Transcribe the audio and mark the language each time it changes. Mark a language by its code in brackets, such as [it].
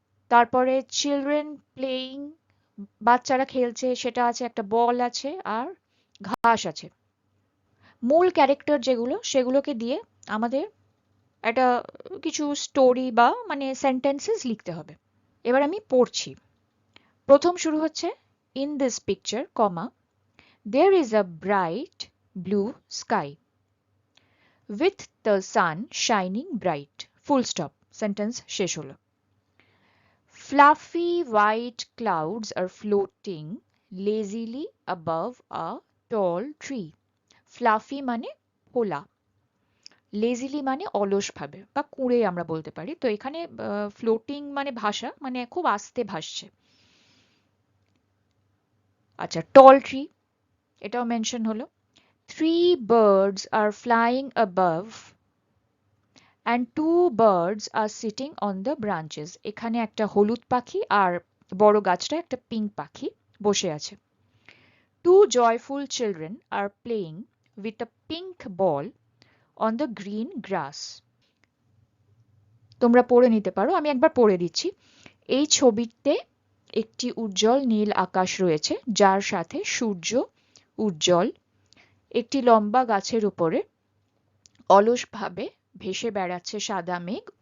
[bn] তারপরে children playing, বাচ্চারা খেলছে, সেটা আছে, একটা বল আছে, আর ঘাস আছে। মূল ক্যারেক্টার যেগুলো সেগুলোকে দিয়ে আমাদের একটা কিছু স্টোরি বা মানে সেন্টেন্সেস লিখতে হবে। এবার আমি পড়ছি। প্রথম শুরু হচ্ছে, [en] in this picture comma there is a bright blue sky with the sun shining bright, full stop, sentence [bn] শেষ হলো। [en] Fluffy white clouds are floating lazily above a tall tree. [bn] Fluffy মানে ফোলা, লেজিলি মানে অলসভাবে বা কুঁড়ে আমরা বলতে পারি। তো এখানে ফ্লোটিং মানে ভাসা, মানে খুব আস্তে ভাসছে। আচ্ছা, টল ট্রি এটাও মেনশন হলো। [en] Three birds are flying above and two birds are sitting on the branches. [bn] এখানে একটা হলুদ পাখি আর বড় গাছটা একটা পিঙ্ক পাখি বসে আছে। [en] Two joyful children are playing with a pink ball on the green grass. [bn] তোমরা পড়ে নিতে পারো, আমি একবার পড়ে দিচ্ছি। এই ছবিতে একটি উজ্জ্বল নীল আকাশ রয়েছে, যার সাথে সূর্য উজ্জ্বল একটি লম্বা গাছের উপরে অলসভাবে ভেসে বেড়াচ্ছে সাদা মেঘ।